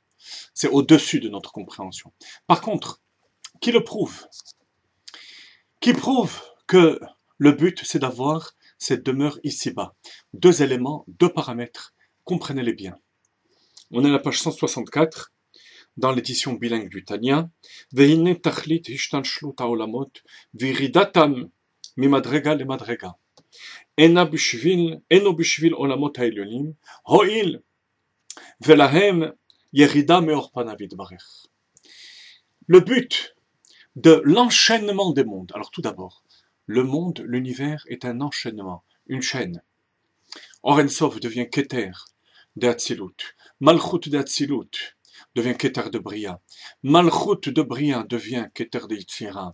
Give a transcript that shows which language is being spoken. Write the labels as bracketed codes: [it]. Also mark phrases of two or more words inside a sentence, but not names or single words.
[fr] C'est au-dessus de notre compréhension. Par contre, qui le prouve? Qui prouve que le but, c'est d'avoir cette demeure ici-bas? Deux éléments, deux paramètres, comprenez-les bien. On est à la page 164, dans l'édition bilingue du Tanya. [he] והנה תכלית השתלשלות העולמות וירידתם ממדרגה למדרגה. אינו בשביל עולמות העליונים הואיל ולהם ירידה מאור פניו יתברך. [fr] Le but de l'enchaînement des mondes. Alors tout d'abord, le monde, l'univers est un enchaînement, une chaîne. [he] אור אין סוף [fr] devient Keter de Hatzilut. Malchut de Hatzilut devient Keter de Bria. Malchut de Bria devient Keter de Yitzira.